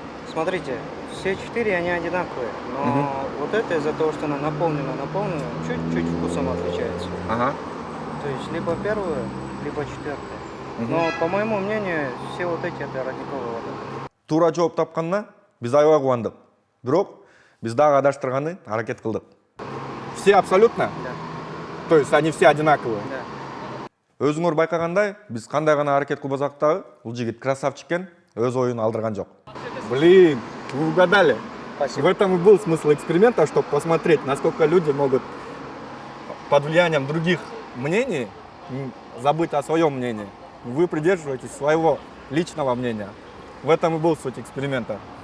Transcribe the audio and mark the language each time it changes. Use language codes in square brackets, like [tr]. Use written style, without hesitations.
[ru] Смотрите, все 4 они одинаковые, но вот это из-за того, что она наполнена, чуть-чуть вкусом отличается. Ага. То есть либо первая, либо четвертая. Но по моему мнению, все вот эти это родниковая вода. [ky] Туура жооп тапканына биз аябай кубандык. Бирок биз дагы адаштырганы аракет кылдык. [ru] Все абсолютно? Да. То есть они все одинаковые? Да. [ky] Өзүңөр байкагандай, биз кандай гана аракет кылбасак дагы, бул жигит красавчик экен, өз оюн алдырган жок. [ru] Блин, вы угадали. Спасибо. В этом и был смысл эксперимента, чтобы посмотреть, насколько люди могут под влиянием других мнений забыть о своем мнении. Вы придерживаетесь своего личного мнения. В этом и был суть эксперимента.